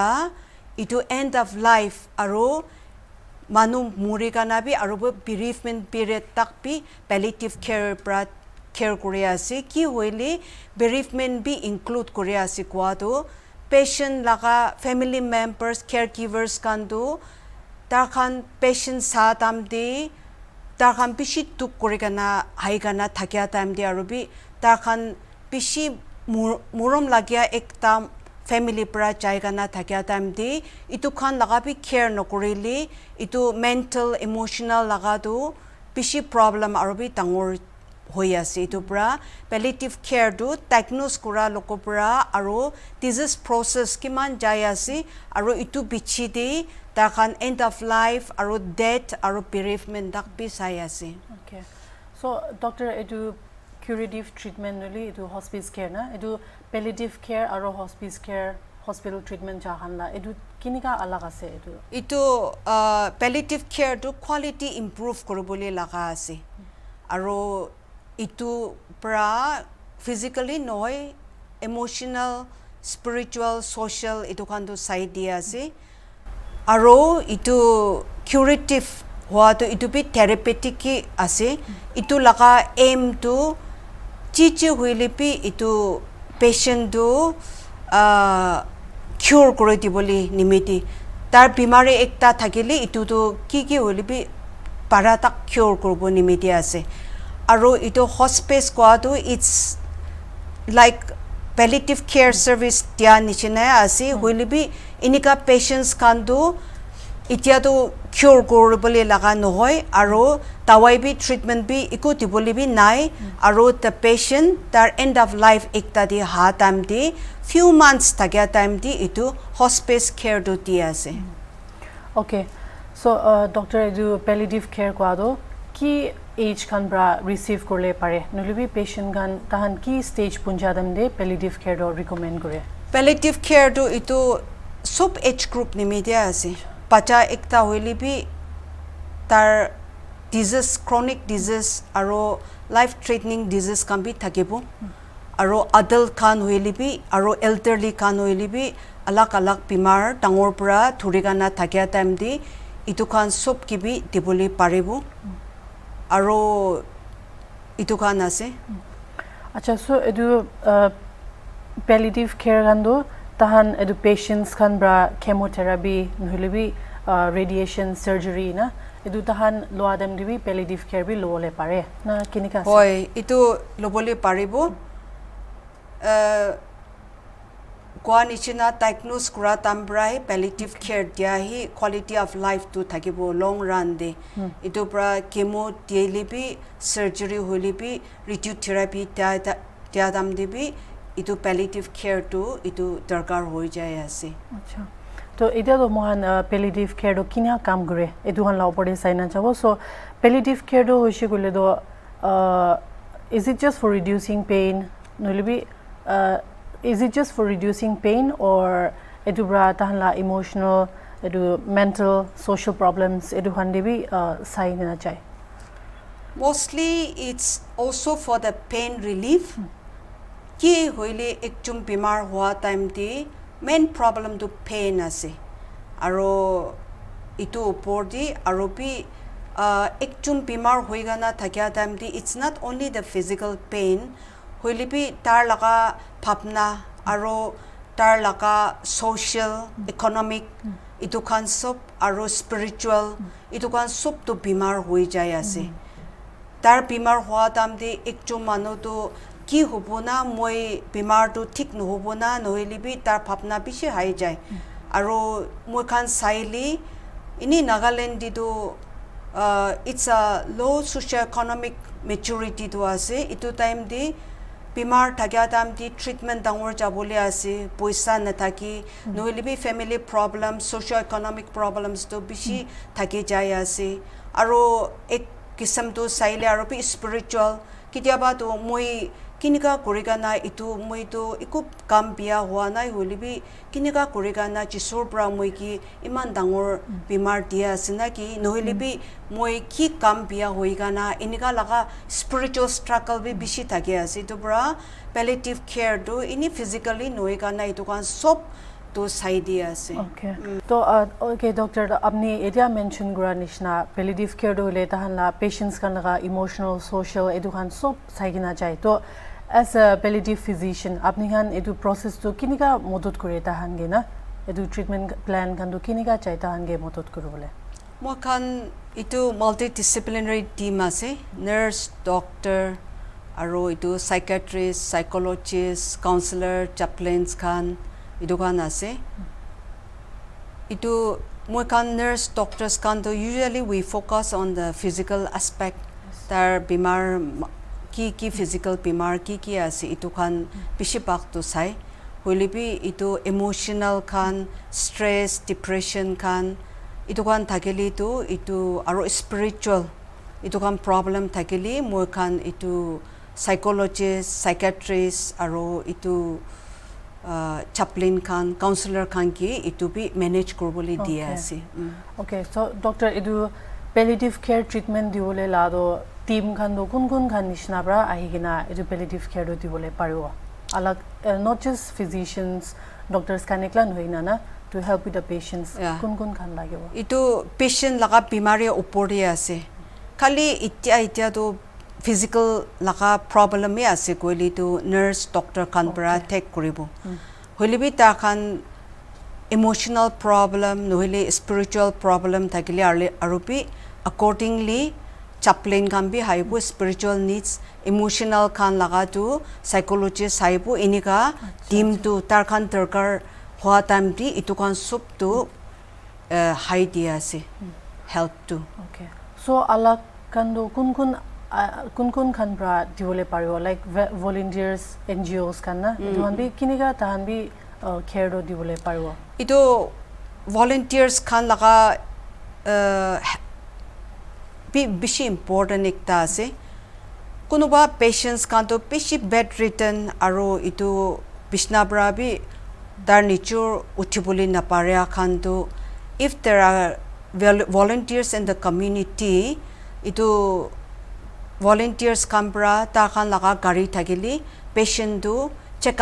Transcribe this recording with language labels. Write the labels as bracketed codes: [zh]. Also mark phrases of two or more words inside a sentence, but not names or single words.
[nag] itu [en] end of life [nag] aru manu murigana bi aru [en] bereavement period [nag] tak bi [en] palliative care [nag] pra care kori ase ki hoile bereavement bi include kori ase kwa to patient laga [en] family members caregivers [nag] kan do tar khan patient sa tam de tar khan bishi tuk korigana haigana thakya time de aru bi tar khan bishi murom lagya ekta family pra jaigana thakya time de itu khan laga bi care no korili itu [en] mental emotional [nag] laga do bishi problem aru bi tangor hoya se itu pra [en] palliative care [nag] do diagnose kora lokopra aro [en] disease process [nag] kiman jaya se aro itu bichi de ta khan [en] end of life [nag] aro death aro bereavement dak bi saya se okay so doctor edu [en] curative treatment really [nag] edu [en] hospice care [nag] na edu [en] palliative care [nag] aro [en] hospice care hospital treatment [nag] jahan la edu kinika alag ase edu itu [en] palliative care [nag] do [en] quality improve [nag] korobole laga ase aro itu pra physically noy [en] emotional spiritual social [nag] itu kan to side dia ase aro itu curative hoa to itu bi therapeutic ki ase itu laga aim to chichi hoile pi itu patient do cure kore diboli nimiti tar bimari ekta thakile itu to ki hoile bi para tak cure korbo nimiti ase aro ito hospice kwa to [en] it's like palliative care service [nag] dia nichina ase hoile bi inika patients kan do itia to cure koribole laga nohoy aro tawai bi treatment bi iko tiboli bi nai aro [en] the patient [nag] tar [en] end of life [nag] ekta di ha time di [en] few months [nag] tagya time di itu [en] hospice care [nag] do dia ase okay so doctor edu [en] palliative care [nag] kwa do ki age kan bra receive korle pare nolibi patient kan tahan ki stage punjadam de [en] palliative care [nag] do recommend kore [en] palliative care [nag] do itu sub [en] age group [nag] ni media ase pacha ekta hoili bi tar disease [en] chronic disease [nag] aro [en] life threatening disease [nag] kan bi thakibo aro adult khan hoile bi aro elderly khan hoile bi alak alak bimar dangor pura thurigana thakya time di itu khan sob ki bi diboli paribo aro itu khan ase acha so edu [en] palliative care [nag] gando tahan edu patients khan bra chemotherapy nohile bi [en] radiation surgery [nag] na edu tahan lo adam dibi [en] palliative care [nag] bi lo le pare na kinika hoy itu lobole paribo Nichina diagnose kura tambrai [en] palliative care [nag] dia hi [en] quality of life [nag] to thakibo [en] long run [nag] de itu pra chemo dialibi surgery holibi radiotherapy dia dam debi itu [en] palliative care [nag] to itu darkar hoi jay ase acha to ida do mohan [en] palliative care [nag] do kinya kam gure edu han law pore saina chabo so [en] palliative care [nag] do hoise gole do [en] is it just for reducing pain [nag] nolibi [en] is it just for reducing pain or [nag] edu bra tahanla emotional edu [en] mental social problems [nag] edu handibi sai na chai [en] mostly it's also for the pain relief [nag] ki hoile ekjum bimar hua time di [en] main problem [nag] to pain ase aro itu upor di aro bi ekjum bimar hoigana thakya time di [en] it's not only the physical pain [nag] hoile bi tar laga bhavna aro tar laga social economic itu khan sob aro spiritual itu khan sob to bimar hoi jay ase tar bimar hua tam di ekjum manu to ki hobona moi bimar to thik no hobona noheli bi tar bhavna bishi hai jay aro moi khan saili ini Nagaland di do [en] it's a low socio-economic maturity [nag] to ase itu time di bimar thakya time di treatment dangor jabole ase poisa na thaki noheli bi [en] family problems socio-economic problems [nag] to bishi thaki jay ase aro ek kisam to saile aro bi spiritual kitiaba to moi kinika korigana itu moi to ikup kam bia hua nai holibi kinika korigana chisor pra moi ki iman dangor bimar dia asina ki nohilibi moi ki kam bia hoigana inika laga [en] spiritual struggle [nag] bi bishi thake ase to bra [en] palliative care [nag] do ini physically noigana itu kan sob to sai dia ase okay to okay doctor apni area mention gura nishna [en] palliative care [nag] do le tahan la patients kan laga [en] emotional social [nag] edu kan sob sai gina jai to [en] as a palliative physician [nag] apni han edu process to kinika modot kore tahan ge na edu [en] treatment plan [nag] kan do kinika chai tahan ge modot kuru bole mo kan itu [en] multidisciplinary team [nag] ase [en] nurse doctor [nag] aro itu [en] psychiatrist psychologist counselor chaplains [nag] kan itu kan ase itu mo [en] kan nurse doctors kan to usually we focus on the physical aspect [nag] tar bimar ki physical bimar ki ase itu kan bishi bak to sai holibi itu emotional kan stress depression kan itu kan thakeli to itu aro spiritual itu kan problem thakeli mo kan itu [en] psychologist psychiatrist [nag] aro itu chaplain kan counselor kan ki itu bi manage korbole dia ase okay so doctor edu [en] palliative care treatment [nag] diole lado team khan do kun khan nishna bra ahigina edu [en] palliative care [nag] do dibole pariwa alag [en] not just physicians doctors [nag] kan eklan hoina na to [en] help with the patients [nag] kun khan lagibo itu patient laga bimari upor dia ase khali itya to physical laga problem me ase koili to [en] nurse doctor [nag] kan bra take koribo holibi ta khan [en] emotional problem [nag] nohile [en] spiritual problem [nag] thakile arupi accordingly chaplain kan bi haibo [en] spiritual needs emotional [nag] kan laga tu psychologist haibo inika team tu tar khan darkar hua time di itu kan sup tu high dia ase help to okay so alag kan do kun khan bra diole pariwo [en] like volunteers NGOs [nag] kan na duan bi kinika tahan bi care do diole pariwo itu volunteers khan laga bishi important ekta ase kunuba patients kan to bishi bedridden aro itu bishna bra bi dar nature uthiboli napare khan to [en] if there are volunteers in the community [nag] itu volunteers kampra ta khan laga gari thakili patient tu check